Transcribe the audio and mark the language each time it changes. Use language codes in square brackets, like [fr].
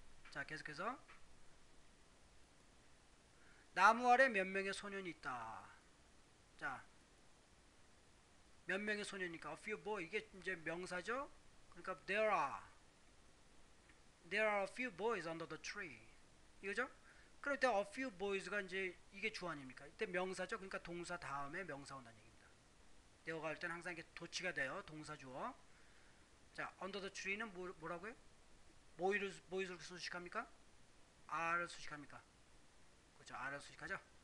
[ko] 자, 계속해서 나무 아래 몇 명의 소년이 있다. 자, 몇 명의 소년이니까 [en] a few boys, [ko] 이게 이제 명사죠. 그러니까 [en] there are a few boys under the tree. [ko] 이거죠? 그럴 때 [en] a few boys [ko] 가 이제 이게 주 아닙니까? 이때 명사죠. 그러니까 동사 다음에 명사 온다는 얘기입니다. there가 할 때는 항상 이게 도치가 돼요. 동사 주어. 자, [en] under the tree [ko] 는 뭐라고요? 뭐를 수식합니까? R을 수식합니까? 그렇죠. R을 수식하죠.